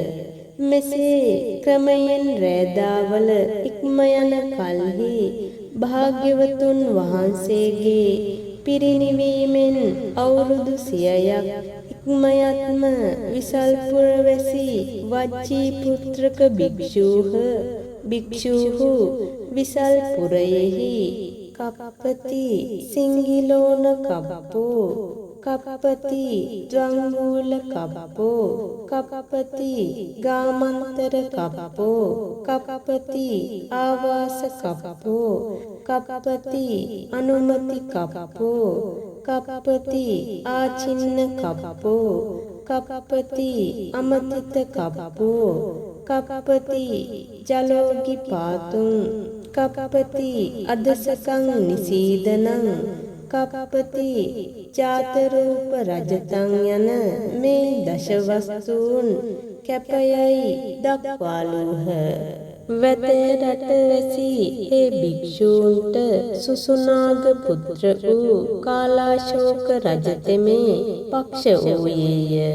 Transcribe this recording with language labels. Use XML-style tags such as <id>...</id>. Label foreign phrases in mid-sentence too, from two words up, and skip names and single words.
<si>මෙසේ ක්‍රමයෙන් රෑදාවල ඉක්ම යන කල්හි භාග්‍යවතුන් වහන්සේගේ පිරිනිවීමෙන් අවුරුදු 100ක් ඉක්මයත්ම විසල්පුර වැසි වජ්ජී පුත්‍රක භික්ෂූහු විසල්පුරයෙහි</si> <pi>කප්පති සිංගිලෝන කප්පෝ කප්පති ද්වංගූල කප්පෝ කප්පති ගාමන්තර කප්පෝ කප්පති ආවාස කප්පෝ කප්පති අනුමති කප්පෝ කප්පති ආචින්න කප්පෝ කප්පති අමතිත කප්පෝ කප්පති ජලෝගි පාතුං කප්පති අදසකං නිසීදනං කප්පති ජාතරූප රජතං</pi> <si>යන මේ දශවස්තුන් කැපයයි දක්වාලූහ. වැදරට වැසි ඒ භික්ෂූන්ට සුසුනාග පුත්‍ර වූ කාලාශෝක රජතෙමේ පක්ෂ වූයේය.</si>